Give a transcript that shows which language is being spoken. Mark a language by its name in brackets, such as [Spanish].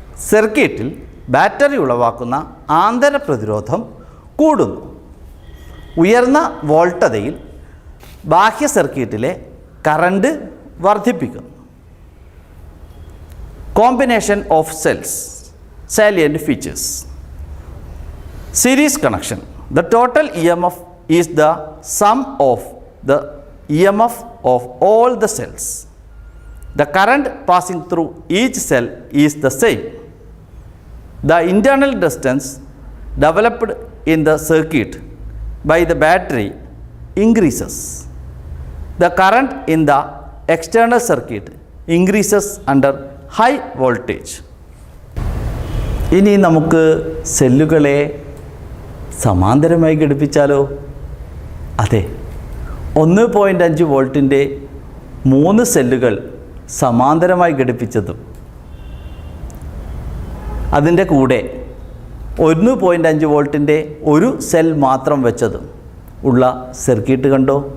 [Malayalam] സർക്യൂട്ടിൽ ബാറ്ററി ഉളവാക്കുന്ന ആന്തര പ്രതിരോധം കൂടുന്നു. ഉയർന്ന വോൾട്ടതയിൽ ബാഹ്യ സർക്യൂട്ടിലെ കറണ്ട് വർദ്ധിപ്പിക്കുന്നു. [English] Combination of cells, salient features. Series connection. The total EMF is the sum of the EMF of all the cells. The current passing through each cell is the same. The internal distance developed in the circuit by the battery increases. The current in the external circuit increases under high voltage. [Malayalam] ഇനി നമുക്ക് സെല്ലുകളെ സമാന്തരമായി ഘടിപ്പിച്ചാലോ? അതെ, 1.5 വോൾട്ടിൻ്റെ 3 സെല്ലുകൾ സമാന്തരമായി ഘടിപ്പിച്ചതും അതിൻ്റെ കൂടെ 1.5 വോൾട്ടിൻ്റെ ഒരു സെൽ മാത്രം വെച്ചതും ഉള്ള സർക്യൂട്ട് കണ്ടോ?